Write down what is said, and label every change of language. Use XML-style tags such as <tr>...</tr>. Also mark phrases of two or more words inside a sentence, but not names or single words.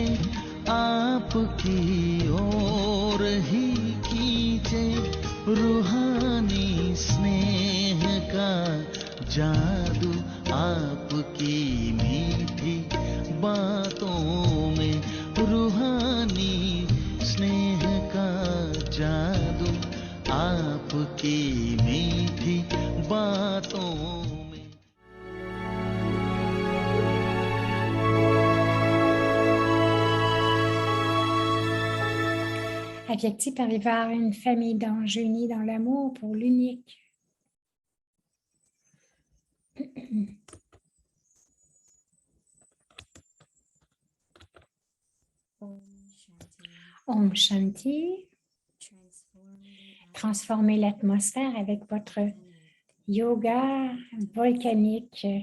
<hi>आपकी ओर ही खींचे रूहानी स्नेह का जादू आपकी मीठी बातों में रूहानी स्नेह का जादू आपकी मीठी बातों में। अव्यक्ति परिवार,</hi> <fr>une famille d'anges unis dans l'amour pour l'unique.</fr> <hi>ओम शांति.</hi> <fr>Transformez l'atmosphère avec votre yoga volcanique.</fr>